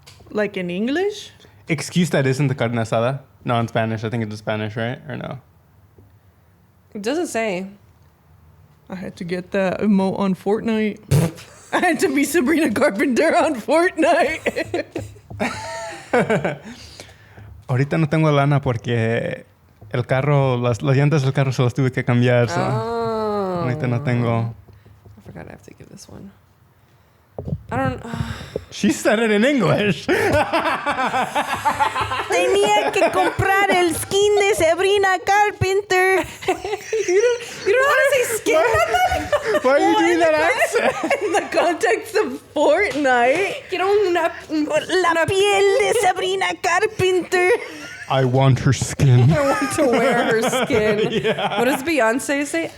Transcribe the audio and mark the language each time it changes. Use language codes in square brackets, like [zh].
[en] Like in English? Excuse that isn't the carne asada. No, in Spanish. I think it's in Spanish, right? Or no? It doesn't say. I had to get that emote on Fortnite. I had to be Sabrina Carpenter on Fortnite. [es] Ahorita no tengo lana porque el carro, las llantas del carro se las tuve que cambiar. [en] So Oh. [es] ahorita no tengo. [en] I forgot I have to give this one. I don't. She said it in English. [es] Tenía que comprar el skin de Sabrina Carpenter. [en] You don't know how to say skin, Natalia? Why are you doing that accent? In the context of Fortnite. [es] Quiero una La piel de Sabrina Carpenter. [en] I want her skin. I want to wear her skin. What does Beyonce say?